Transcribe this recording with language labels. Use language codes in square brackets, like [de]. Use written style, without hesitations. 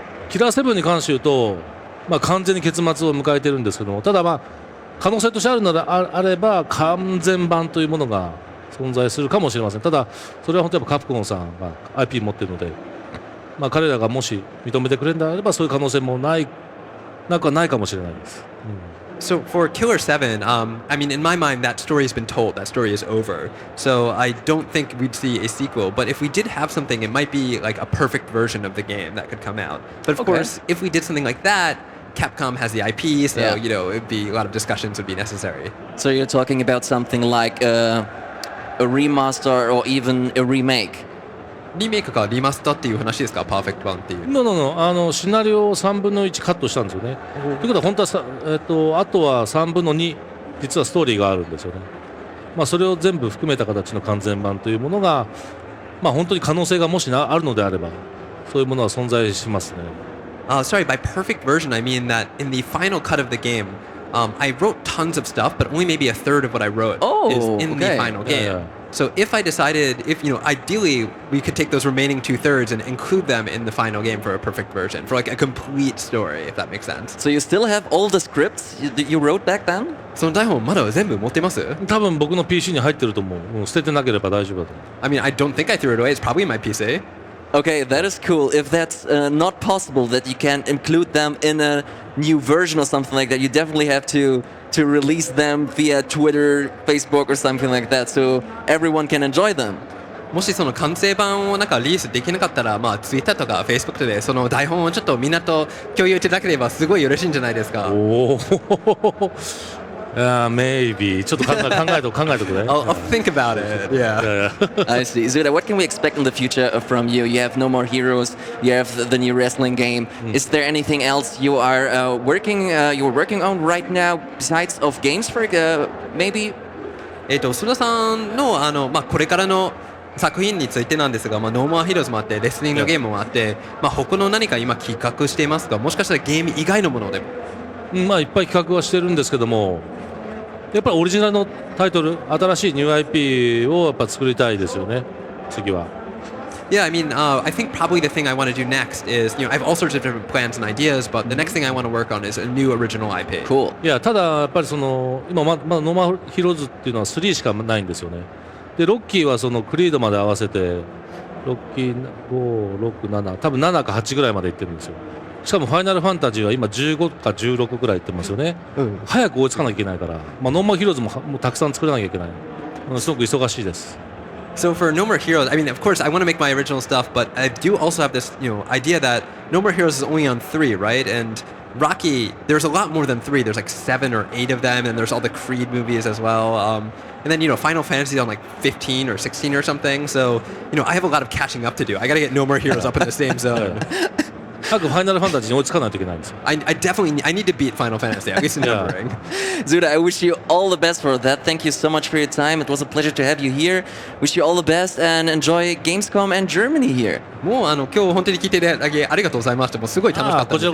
[ja] キラー7に関して言うと、完全に結末を迎えてるんですけども、ただ可能性としてあるのであれば完全版というものが存在するかもしれません。ただそれは本当にカプコンさんが IP 持っているので、彼らがもし認めてくれるのであればそういう可能性もなくはないかもしれないです。 [en] So for Killer 7, I mean, in my mind, that story has been told. That story is over. So I don't think we'd see a sequel. But if we did have something, it might be like a perfect version of the game that could come out. But of course, if we did something like that, Capcom has the IP, so it'd be a lot of discussions would be necessary. So you're talking about something like a remaster or even a remake? [ja] リメイクかリマスターっていう話ですか、パーフェクト版っていう。シナリオを3分の1カットしたんですよね。ということは本当はあとは3分の2実はストーリーがあるんですよね。それを全部含めた形の完全版というものが、本当に可能性がもしあるのであればそういうものは存在しますね。 [en] Sorry, by perfect version, I mean that in the final cut of the game, I wrote tons of stuff, but only maybe a third of what I wrote is in the final game. Yeah. So if I decided, ideally we could take those remaining 2/3 and include them in the final game for a perfect version, for like a complete story, if that makes sense. So you still have all the scripts you wrote back then? [ja] その台本まだ全部持ってます？多分僕の PC に入ってると思う。もう捨ててなければ大丈夫だと思う。 [en] I mean, I don't think I threw it away. It's probably in my PC. Okay, that is cool. If that's not possible, that you can include them in a new version or something like that, you definitely have to release them via Twitter, Facebook or something like that, so everyone can enjoy them. [ja] もしその完成版をなんかリリースできなかったら、Twitter とか Facebook でその台本をちょっとみんなと共有いただければすごい嬉しいんじゃないですか。おお。 Maybe ちょっと考えとくね。 [en] I'll think about it. Yeah. I see. Suda, what can we expect in the future from you? You have No More Heroes. You have the new wrestling game. Is there anything else you are working on right now besides of games? For maybe. [ja] 須田さんのこれからの作品についてなんですが、ノーマーヒーローズもあってレスリングゲームもあって、他の何か今企画していますか？もしかしたらゲーム以外のものでも。いっぱい企画はしてるんですけども、やっぱりオリジナルのタイトル、新しいニュー IP をやっぱ作りたいですよね。次は。 [en] Yeah, I mean, I think probably the thing I want to do next is, I have all sorts of different plans and ideas, but the next thing I want to work on is a new original IP. Cool. [ja] いや、ただやっぱり今まだノーマーヒーローズっていうのは3しかないんですよね。でロッキーはそのクリードまで合わせてロッキー5、6、7多分7か8ぐらいまでいってるんですよ。しかもファイナルファンタジーは今15か16ぐらいいってますよね。早く追いつかなきゃいけないから、ノーマーヒーローズもたくさん作らなきゃいけない。すごく忙しいです。 [en] So for No More Heroes, I mean, of course, I want to make my original stuff, but I do also have this, idea that No More Heroes is only on 3, right? And Rocky, there's a lot more than 3. There's like 7 or 8 of them, and there's all the Creed movies as well. And then, Final Fantasy is on like 15 or 16 or something. So, I have a lot of catching up to do. I got to get No More Heroes up in the same zone. [ja] 早くファイナルファンタジーに追いつかないといけないんですよ。 [en] I need to beat Final Fantasy, at least in numbering. Suda, I wish you all the best for that. Thank you so much for your time. It was a pleasure to have you here. Wish you all the best and enjoy Gamescom and Germany here. [ja] もう今日本当に聞いていただきありがとうございました。もうすごい楽しかったですよ。